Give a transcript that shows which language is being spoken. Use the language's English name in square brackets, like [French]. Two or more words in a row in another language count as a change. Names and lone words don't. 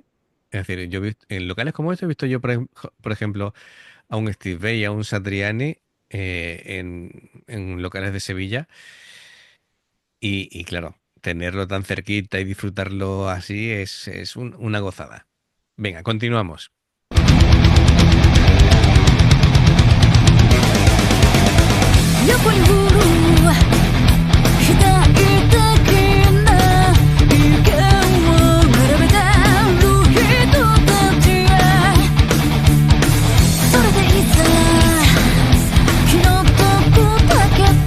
[Spanish] Es decir, en locales como estos he visto yo, por ejemplo, a un Steve Vai, a un Satriani en locales de Sevilla. Y claro, tenerlo tan cerquita y disfrutarlo así es una gozada. Venga, continuamos. [Japanese] 横に振る否定的な意見を並べてる人たちへそれでいざ気の毒だけど